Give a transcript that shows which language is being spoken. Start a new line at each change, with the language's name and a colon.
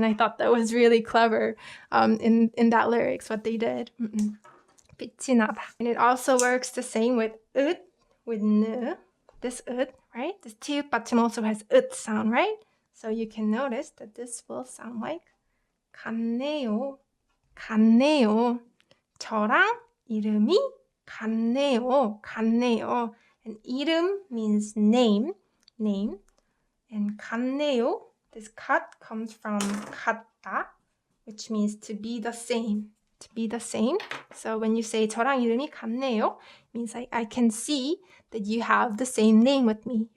English: And I thought that was really clever in that lyrics, what they did.
Korean: 빛이 나다.
English: And it also works the same with 으, with 느. This 으, right? This 티읕 받침 also has 으 sound, right? So you can notice that this will sound like
Korean: 같네요, 같네요. 저랑 이름이 같네요, 같네요.
English: And 이름 means name. And 같네요, this kat comes from 같다, which means to be the same. So when you say
Korean: 저랑 이름이 같네요,
English: it means like I can see that you have the same name with me.